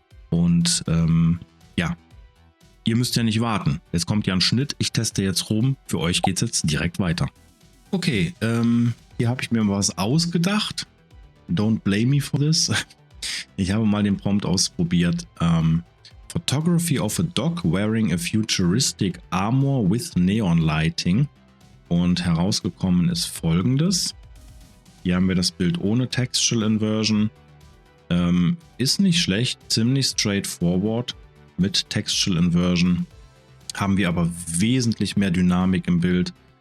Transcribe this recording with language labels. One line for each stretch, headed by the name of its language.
German: Und ja, ihr müsst ja nicht warten. Jetzt kommt ja ein Schnitt. Ich teste jetzt rum. Für euch geht es jetzt direkt weiter. Okay, hier habe ich mir mal was ausgedacht.
English: Don't blame me for this.
German: Ich habe mal den Prompt ausprobiert.
English: Photography of a dog wearing a futuristic armor with neon lighting.
German: Und herausgekommen ist Folgendes. Hier haben wir das Bild ohne Textual Inversion. Ist nicht schlecht, ziemlich straightforward. Mit Textual Inversion haben wir aber wesentlich mehr Dynamik im Bild.